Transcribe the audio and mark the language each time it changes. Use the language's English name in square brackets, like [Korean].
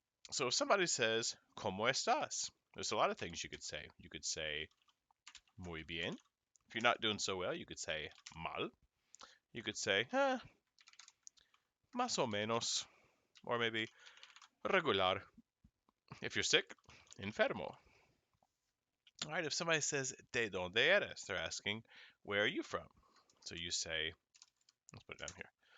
[English] So if somebody says, [Spanish] ¿Cómo estás? [English] There's a lot of things you could say. You could say, [Spanish] muy bien. [English] If you're not doing so well, you could say, mal. You could say, [Spanish] más o menos. [English] Or maybe, regular. If you're sick, enfermo. All right, if somebody says, [Spanish] ¿De dónde eres? [English] They're asking, where are you from? So you say, let's put it down here.